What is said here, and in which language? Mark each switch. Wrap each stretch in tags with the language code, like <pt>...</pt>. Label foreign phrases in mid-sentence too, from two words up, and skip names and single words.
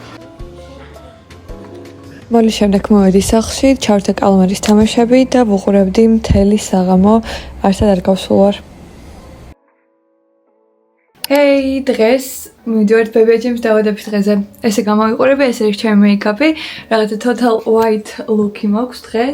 <ka>მოლი შემდეგ მოვედი სახლში, ჩავრთე კალმარის თამაშები და ვუყურებდი მთელი საღამო, არსად არ გავსულ. Hey, დღეს მივიდივართ ბებიაჩემს დავადების დღეზე. ესე გამოვიყურები, ეს არის ჩემი მეიკაპი. რაღაცა</ka> <en>total white look-</en> <ka>ი მაქვს დღეს.</ka>